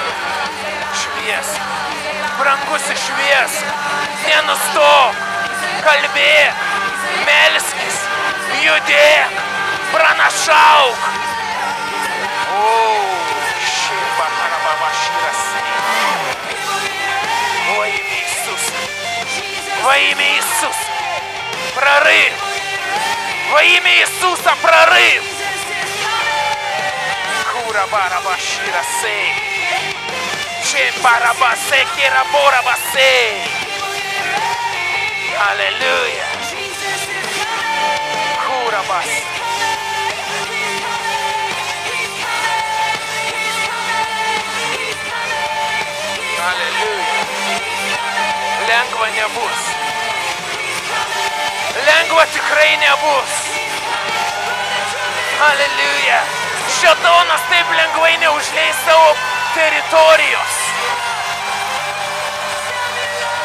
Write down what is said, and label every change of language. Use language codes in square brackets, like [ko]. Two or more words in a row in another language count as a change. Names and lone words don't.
[lt] Šviesk, brangusi šviesk, nenustok, kalbėk, melskis, judėk, pranašauk. Šiba harababa širasi. [ru] Во имя Иисуса, во имя Иисуса, прорыв, во имя Иисуса, прорыв. Курабараба ширasi. Чембарабасе кираборабасе. Аллилуйя. Курабас. Аллилуйя. [lt] Lengva nebus. Lengva tikrai nebus. Aleliuja. Šėtonas taip lengvai neužleis savo teritorijos.